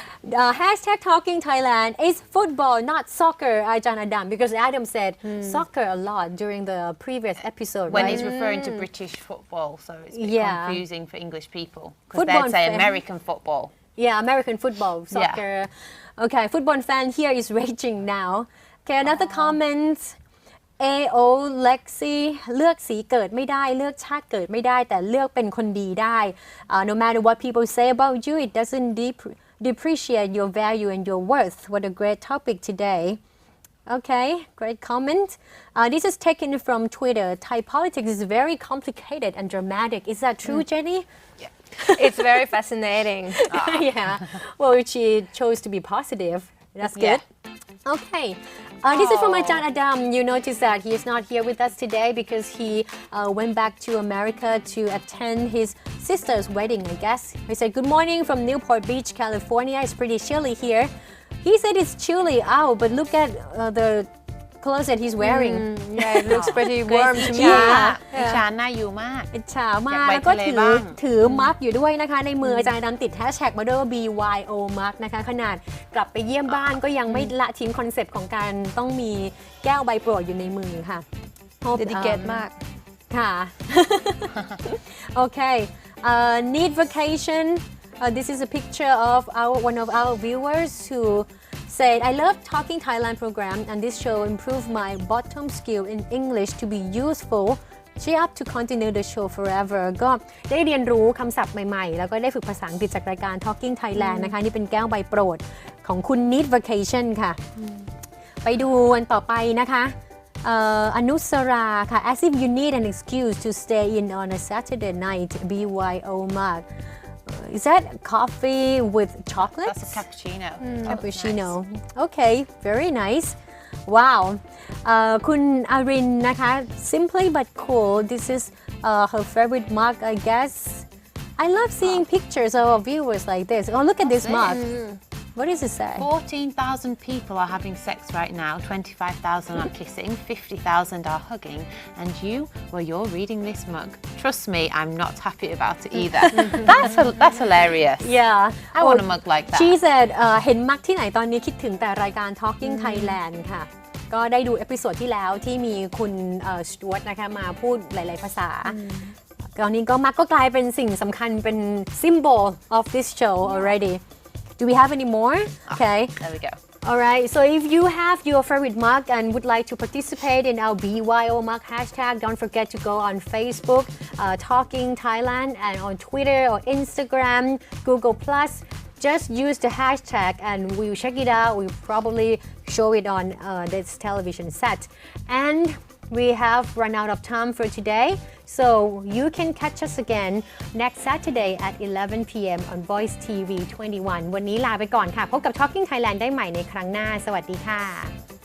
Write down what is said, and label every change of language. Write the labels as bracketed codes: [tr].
[en] Hashtag Talking Thailand is football, not soccer, Ajahn Adam, because Adam said soccer a lot during the previous episode, When right? he's referring to British football, so it's a bit Yeah. confusing for English people because Football they'd say fan. American football. Yeah, American football, soccer. Okay, football fan here is raging now. Okay, another comment. [th] AO Lexi เลือกสีเกิดไม่ได้เลือกชาติเกิดไม่ได้แต่เลือกเป็นคนดีได้ [en] No matter what people say about you, it doesn't depreciate your value and your worth. What a great topic today. Okay, great comment. This is taken from Twitter. Thai politics is very complicated and dramatic. Is that true, Jenny? Yeah. It's very fascinating. Yeah. Well, she chose to be positive. That's good. Okay. This is from Ajahn Adam. You notice that he is not here with us today because he went back to America to attend his sister's wedding, I guess. He said, good morning from Newport Beach, California. It's pretty chilly here. He said it's chilly out, but look at the clothes that he's wearing. Yeah, it looks pretty warm to me. [th] อิจฉาหน้าอยู่มาก อิจฉามาก อยากไป แล้วก็ ทะเลบ้าง ถือมัฟอยู่ด้วยนะคะในมืออาจารย์ดำติดแฮชแท็กมาด้วยว่า BYO มัฟนะคะขนาดกลับไปเยี่ยมบ้านก็ยังไม่ละทิ้งคอนเซปต์ของการต้องมีแก้วใบโปรดอยู่ในมือค่ะ Dedicate มาก ค่ะ [en] Okay need vacation this is a picture of one of our viewers who said I love Talking Thailand program and this show improved my bottom skill in English to be useful cheer up to continue the show forever [th] ก็ได้เรียนรู้คำศัพท์ใหม่ๆแล้วก็ได้ฝึกภาษาอังกฤษจากรายการ Talking Thailand นะคะนี่เป็นแก้วใบโปรดของคุณ Need Vacation ค่ะ ไปดูวันต่อไปนะคะอนุสราค่ะ [en] as if you need an excuse to stay in on a Saturday night BYO Mark is that coffee with chocolate? That's a cappuccino. Cappuccino. Nice. Okay, very nice. Wow. [th] คุณอารินนะคะ [en] simply but cool. This is her favorite mug, I guess. I love seeing pictures of our viewers like this. Oh, look at this mug. What does it say? 14,000 people are having sex right now, 25,000 are kissing, 50,000 are hugging, and you're reading this mug. Trust me, I'm not happy about it either. That's hilarious. Yeah. I want a mug like that. She said [th] เห็นมักที่ไหนตอนนี้คิดถึงแต่รายการ Talking Thailand ค่ะ ก็ได้ดูเอพิโซดที่แล้วที่มีคุณสจวตนะคะมาพูดหลายๆภาษา ตอนนี้ก็มักก็กลายเป็นสิ่งสำคัญเป็น [en] symbol of this show already. Do we have any more? Okay. There we go. All right. So if you have your favorite mug and would like to participate in our BYO mug hashtag, don't forget to go on Facebook, Talking Thailand, and on Twitter or Instagram, Google+. Just use the hashtag and we'll check it out. We'll probably show it on this television set. And we have run out of time for today. So you can catch us again next Saturday at 11 p.m. [th] on VoiceTV 21 วันนี้ลาไปก่อนค่ะ พบกับ Talking Thailand ได้ใหม่ในครั้งหน้า สวัสดีค่ะ